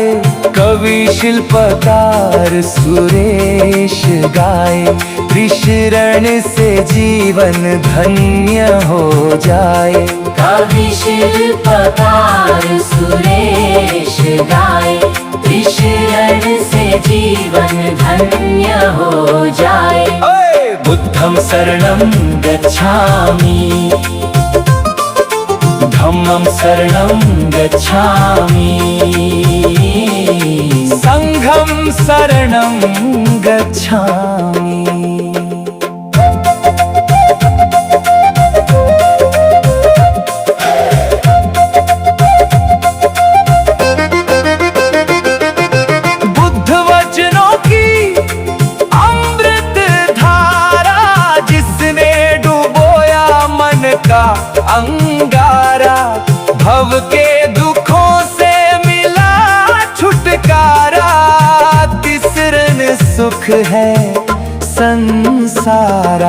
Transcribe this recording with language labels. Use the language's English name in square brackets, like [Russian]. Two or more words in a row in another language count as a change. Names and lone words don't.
[Hindi] कवि शिल्पकार सुरेश गाए, त्रिशरण से जीवन धन्य हो जाए। कवि शिल्पकार सुरेश गाए, त्रिशरण से जीवन धन्य हो जाए। [Pali] बुद्धं शरणं गच्छामि, धम्मं शरणं गच्छामि, संघं शरणं गच्छामि। [Hindi] बुद्ध वचनों की अमृत धारा, जिसने डुबोया मन का अंगारा। भव के दुखों से मिला छुटकारा, तिसरन सुख है संसारा।